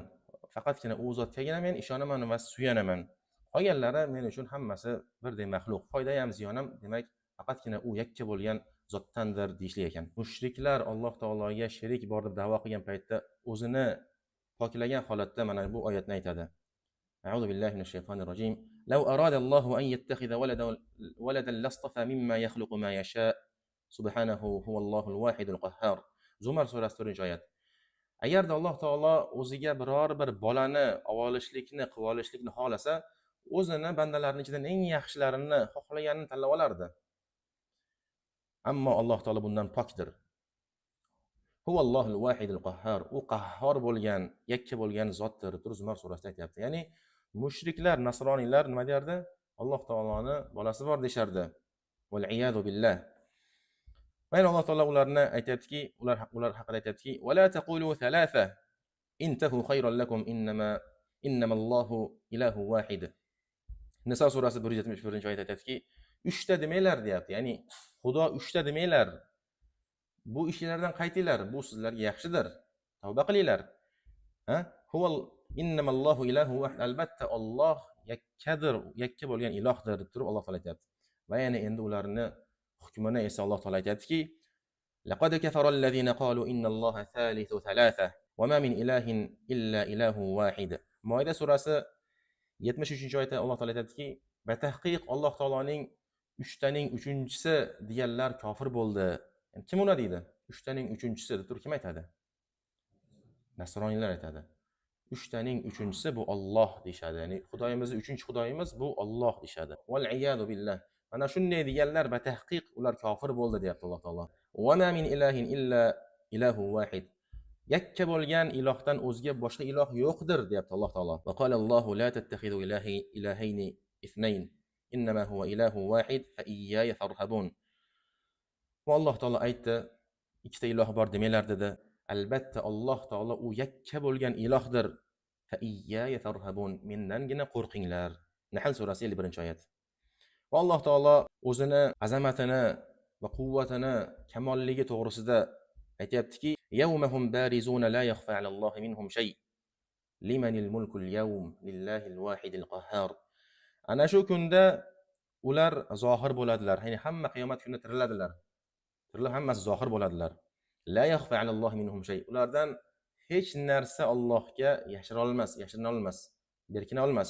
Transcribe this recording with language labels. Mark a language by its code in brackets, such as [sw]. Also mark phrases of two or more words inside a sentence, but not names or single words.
[uz] Faqatgina u zotgagina men ishonaman va suyanaman. Qolganlari men uchun hammasi birdek maxluq. Foyda ham, ziyon ham, demak, faqatgina u yakka bo'lgan zotdandir deyishlik ekan. Mushriklar Alloh taologa sherik bor deb da'vo qilgan paytda o'zini poklagan holatda mana bu oyatni aytadi. [ar] أعوذ بالله من الشيطان الرجيم. لو أراد الله أن يتخذ ولدا لاصطفى مما يخلق ما يشاء. سبحانه هو الله الواحد القهار. [uz] Zumar surasi 4-oyat. Agarda Alloh taolo o'ziga biror bir bolani olishlikni, qilib olishlikni xolasa, o'zini bandalarining ichidan eng yaxshilarini xohlaganini tanlab olardi. Ammo Alloh taolo bundan pokdir. [ar] هو الله الواحد القهار. [uz] U qahhor bo'lgan, yakka bo'lgan zotdir. Zumar surasida aytayapti. Ya'ni mushriklar, nasroniylar nima derdi? Alloh taoloni bolasi bor deshardi. [ar] والعياذ بالله. [uz] Va Alloh taolo ularni aytayaptiki, ular haqida aytayaptiki: [ar] "ولا تقولوا ثلاثة انتهوا خيرا لكم إنما الله إله واحد." [uz] Niso surasi 171-oyatda aytayaptiki, 3 ta demanglar deyapti. Ya'ni Xudo 3 ta demanglar. Bu ishlardan qaytinglar, bu sizlarga yaxshidir. Tavba qilinglar. [ar] هو إنما الله إله واحد. [uz] Albatta Alloh yakkadir, yakka bo'lgan ilohdir deb turib Alloh taolo aytayapti. Va yana endi ularni hukmini esa Alloh taolo aytayaptiki: [ar] "لقد كفر الذين قالوا إن الله ثالث ثلاثة وما من إله إلا إله واحد." [uz] Moida surasi 73-oyatda Alloh taolo aytadiki, "Batahqiq Alloh taoloning 3 taning 3-chisi deganlar kofir bo'ldi." Yani kim uni deydi? 3 taning 3-chisi deb turib kim aytadi? Nasroniylar aytadi. 3 taning 3-chisi bu Alloh deyshadi. Ya'ni Xudoyimizning 3-chi Xudoyimiz bu Alloh deyshadi. [ar] والعياذ بالله. [uz] Mana shunday deganlar batahqiq ular kofir bo'ldi deyapti Alloh taolo. [ar] وما من إله إلا إله واحد. [uz] Yakka bo'lgan ilohdan o'zga boshqa iloh yo'qdir deyapti Alloh taolo. [ar] وقال الله لا تتخذوا إلهين اثنين إنما هو إله واحد فإياي فارهبون. [uz] Va Alloh taolo aytdi, ikkita iloh bor demanglar dedi. Albatta Alloh taolo u yakka bo'lgan ilohdir. [ar] فإياي فارهبون. [uz] Mendangina qo'rqinglar. Nahl surasi 51-oyat. Va Alloh taolo o'zini azamatini va quvvatini kamolligi to'g'risida aytayaptiki: [ar] "يومهم بارزون لا يخفى على الله منهم شيء. لمن الملك اليوم لله الواحد القهار." [uz] Ana shu kunda ular zohir bo'ladilar. Ya'ni hamma qiyomat kunida tiriladilar. Tirilib hammasi zohir bo'ladilar. [ar] لا يخفى على الله منهم شيء. [uz] Ulardan hech narsa Allohga yashirina olmas, berkina olmas.